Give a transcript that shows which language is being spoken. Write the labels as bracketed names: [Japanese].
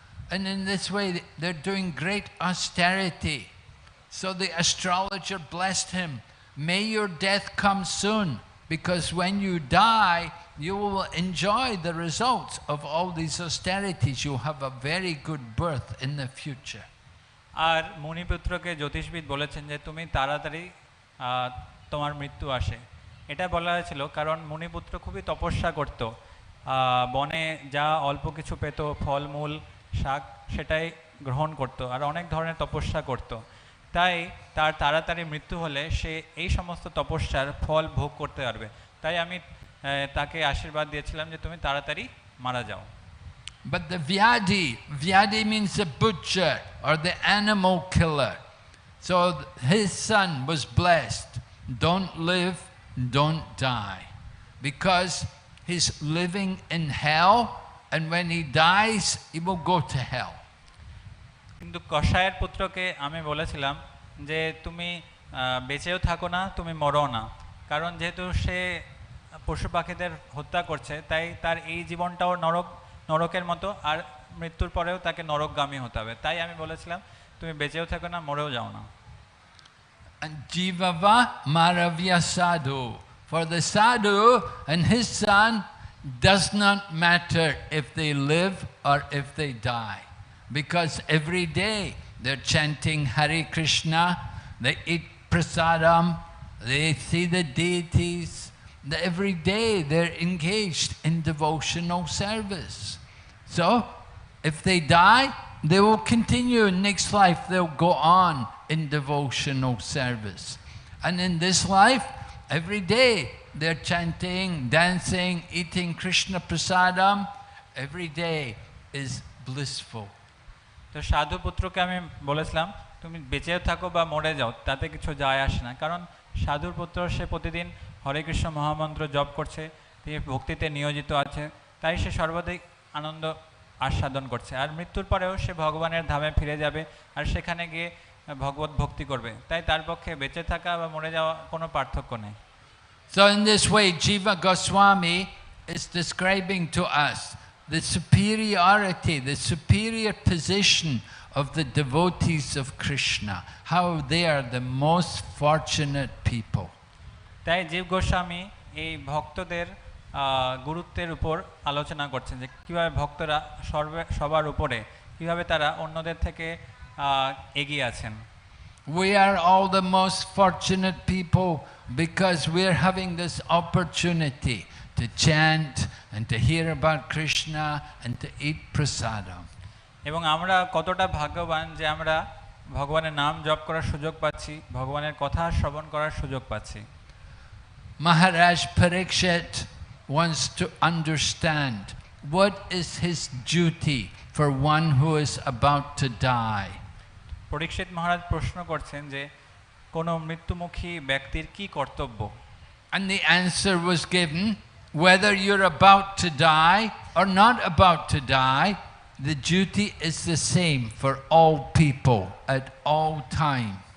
[English] And in this way, they're doing great austerity. So the astrologer blessed him, "May your death come soon, because when you die, you will enjoy the results of all these austerities. You'll have a very good birth in the future." [Bangla] আর মুনিপুত্রকে জ্যোতিষবিদ বলেছেন যে তুমি তাড়াতাড়ি তোমার মৃত্যু আসে। এটা বলা হয়েছিল কারণ মুনিপুত্র খুবই তপস্যা করত, বনে যা অল্প কিছু পেত, ফলমূল শাক, সেটাই গ্রহণ করত আর অনেক ধরনের তপস্যা করত। তাই তার তাড়াতাড়ি মৃত্যু হলে সে এই সমস্ত তপস্যার ফল ভোগ করতে পারবে। তাই আমি তাকে আশীর্বাদ দিয়েছিলাম যে তুমি তাড়াতাড়ি মারা যাও। [English] But the Vyadi means the butcher or the animal killer. So his son was blessed, "Don't live, don't die," because he's living in hell, and when he dies, he will go to hell. [Bangla] কিন্তু কসায়ের পুত্রকে আমি বলেছিলাম যে তুমি বেঁচেও থাকো না, তুমি মরো না, কারণ যেহেতু সে পশু পাখিদের হত্যা করছে তাই তার এই জীবনটাও নরকের মতো, আর মৃত্যুর পরেও তাকে নরকগামী হতে হবে। তাই আমি বলেছিলাম তুমি বেঁচেও থাকো না, মরেও যাও না। [Sanskrit] And Jivava Maravya Sadhu. [English] For the sadhu and his son, does not matter if they live or if they die. Because every day they're chanting Hare Krishna, they eat prasadam, they see the deities. Every day they're engaged in devotional service. So, if they die, they will continue. Next life they'll go on in devotional service. And in this life, every day they're chanting, dancing, eating Krishna prasadam. Every day is blissful. [Bangla] তো সাধু পুত্রকে আমি বলেছিলাম তুমি বেঁচেও থাকো বা মরে যাও, তাতে কিছু যায় আসে না, কারণ সাধুর পুত্র সে প্রতিদিন হরে কৃষ্ণ মহামন্ত্র জপ করছে, তিনি ভক্তিতে নিয়োজিত আছে, তাই সে সর্বাধিক আনন্দ আস্বাদন করছে। আর মৃত্যুর পরেও সে ভগবানের ধামে ফিরে যাবে আর সেখানে গিয়ে ভগবত ভক্তি করবে। তাই তার পক্ষে বেঁচে থাকা বা মরে যাওয়া কোনো পার্থক্য নেই। [English] So in this way, Jiva Goswami is describing to us the superiority, the superior position of the devotees of Krishna, how they are the most fortunate people. [Bangla] তাই জীব গোস্বামী এই ভক্তদের গুরুত্বের উপর আলোচনা করছেন যে কীভাবে ভক্তরা সবার উপরে, কীভাবে তারা অন্যদের থেকে এগিয়ে আছেন। [English] We are all the most fortunate people because we are having this opportunity to chant and to hear about Krishna and to eat prasadam. [Bangla] এবং আমরা কতটা ভাগ্যবান যে আমরা ভগবানের নাম জপ করার সুযোগ পাচ্ছি, ভগবানের কথা শ্রবণ করার সুযোগ পাচ্ছি। [English] Maharaj Parikshit wants to understand what is his duty for one who is about to die. [Bangla] পরীক্ষিত মহারাজ প্রশ্ন করছেন যে কোনো মৃত্যুমুখী ব্যক্তির কি কর্তব্য? [English] And the answer was given, whether you're about to die or not about to die, the duty is the same for all people at all time.